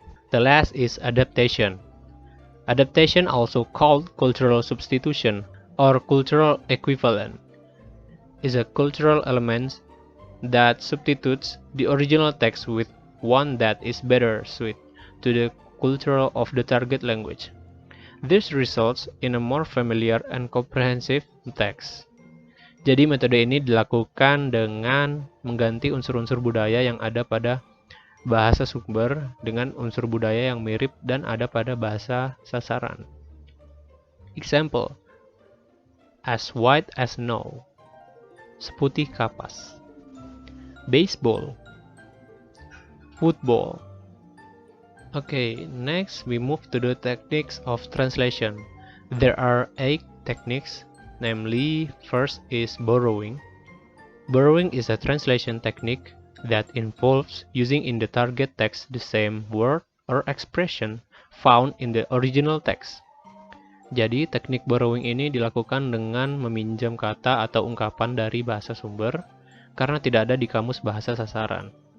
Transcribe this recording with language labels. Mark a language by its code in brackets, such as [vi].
[en] The last is adaptation. Adaptation, also called cultural substitution or cultural equivalent, is a cultural element that substitutes the original text with one that is better suited to the culture of the target language. This results in a more familiar and comprehensive text. [id] Jadi metode ini dilakukan dengan mengganti unsur-unsur budaya yang ada pada bahasa sumber dengan unsur budaya yang mirip dan ada pada bahasa sasaran. [en] Example, as white as snow. [id] Seputih kapas. [en] Baseball. Football. Okay, next we move to the techniques of translation. There are 8 techniques, namely, first is borrowing. Borrowing is a translation technique that involves using in the target text the same word or expression found in the original text. [id] Jadi, teknik borrowing ini dilakukan dengan meminjam kata atau ungkapan dari bahasa sumber karena tidak ada di kamus bahasa sasaran.